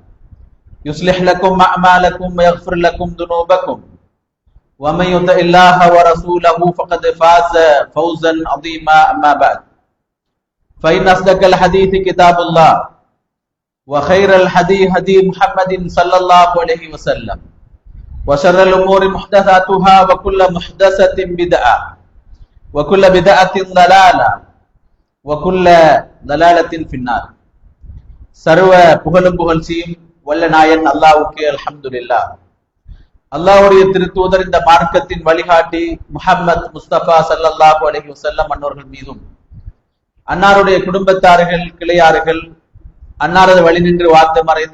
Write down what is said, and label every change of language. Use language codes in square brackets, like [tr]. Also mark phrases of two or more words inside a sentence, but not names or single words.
[ar] يصلح لكم أعمالكم ويغفر لكم ذنوبكم ومن يطع الله ورسوله فقد فاز فوزا عظيما أما بعد فإن أصدق الحديث كتاب الله وخير الهدي هدي محمد صلى الله عليه وسلم وشر الأمور محدثاتها وكل محدثة بدعة وكل بدعة ضلالة وكل ضلالة في النار. [ta] சர்வ புகழும் புகழ்ச்சியும் வல்ல நாயன் அல்லாஹ்வுக்கே அல்ஹம்துலில்லாஹ். அல்லாஹ்வுடைய திருத்தூதர் இந்த மார்க்கத்தின் வழிகாட்டி முஹம்மத் முஸ்தபா [ar] صلى الله عليه وسلم [ta] அன்னவர்கள் மீதும் அன்னாருடைய குடும்பத்தார்கள் கிளையார்கள் அன்னாரது வழி நின்று வாழ்ந்து மறைந்த